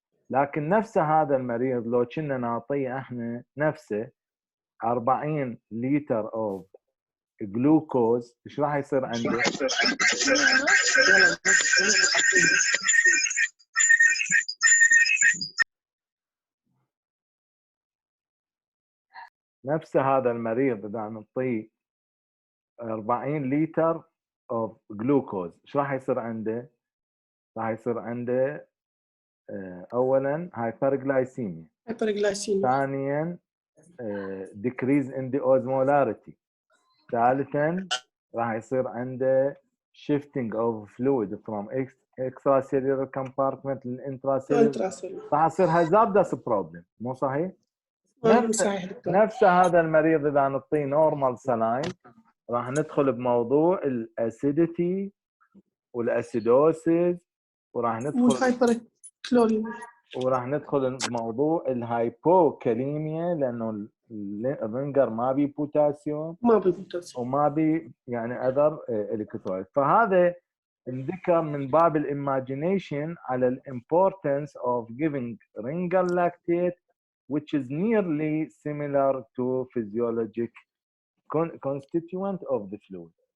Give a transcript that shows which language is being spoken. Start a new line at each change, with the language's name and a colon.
Arabic: لكن نفس هذا المريض لو كنا نعطيه احنا نفسه 40 لتر
English: of glucose,
Arabic: ايش راح يصير عنده؟ نفس هذا المريض اذا نعطيه 40 لتر
English: of glucose
Arabic: ايش راح يصير عنده؟ راح يصير عنده اولا hyperglycemia،
English: hyperglycemia, ثانيا decrease in the osmolarity، ثالثا
Arabic: راح يصير عنده
English: shifting of fluid from extracellular compartment للintracellular، intracellular.
Arabic: راح يصير
English: hazardous problem.
Arabic: مو صحيح؟ صحيح دكتور. نفس هذا المريض اذا نعطيه نورمال سلاين راح ندخل بموضوع الاسيديتي والاسيدوسيس، وراح ندخل والهايبر كلوريميا، وراح ندخل بموضوع الهايبوكاليميا لانه الرنجر ما بي بوتاسيوم ما بيبوتاسيوم وما بي يعني
English: Other electrolyte.
Arabic: فهذا نذكر من باب
English: الايماجينيشن على الامبورتنس of giving ringer lactate which is nearly similar to physiologic constituent of the fluid.